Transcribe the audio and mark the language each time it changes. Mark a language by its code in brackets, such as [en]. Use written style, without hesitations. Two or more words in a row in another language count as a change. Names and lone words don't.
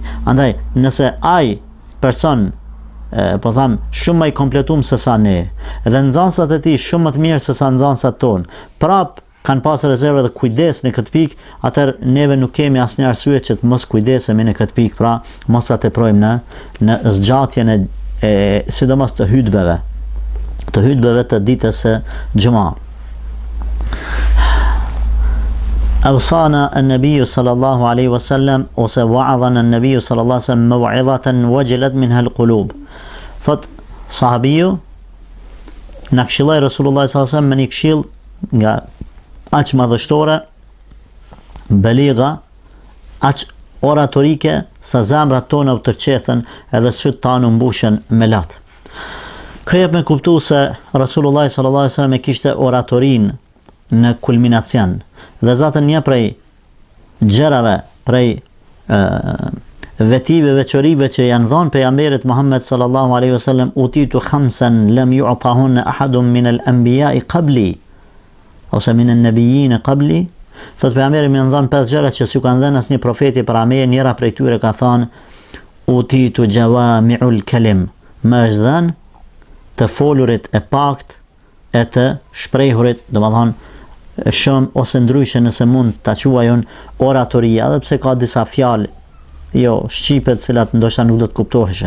[sq] Andaj, nëse ai person po tham shumë më i kompletuar se sa ne, dhe nxënësat e tij shumë më të mirë se sa nxënësat tonë, prap kanë pas rezervë dhe kujdes në këtë pikë, atëherë neve nuk kemi asnjë arsye që të mos kujdesemi në këtë pikë, pra mos ta teprojmë në zgjatjen e sidomos të hutbeve të ditës së xhuma. [ar] أوصانا النبي صلى الله عليه وسلم ووعظنا النبي صلى الله عليه وسلم موعظة وجلت منها القلوب. [sq] Thot sahabiu na këshilloi Resulullah [ar] صلى الله عليه وسلم [sq] me një këshill nga aq madhështore, beliga, aq oratorike, sa zemrat tona u tërqethen edhe syt tanë mbushen me lat. Kjo jep me kuptu se Resulullah [ar] صلى الله عليه وسلم [sq] e kishte oratorin në kulminacion. Dhe zatën një prej gjërave, prej vetive, veçorive që janë dhënë pejgamberit Muhammed [ar] صلى الله عليه وسلم, أوتيت خمسا لم يعطهن أحد من الأنبياء قبلي [sq] ose [ar] من النبيين قبلي. [sq] Thot pejgamberi më dhën 5 gjëra që s'u kanë dhënë asnjë profeti para meje. Njëra prej tyre ka thënë [ar] أوتيت جوامع الكلم, [sq] më është dhënë të folurit e pakt e të shprehurit, domethënë shumë ose ndryshe nëse mund ta quajon oratoria, edhe pse ka disa fjalë shqipe të cilat ndoshta nuk do të kuptoheshin.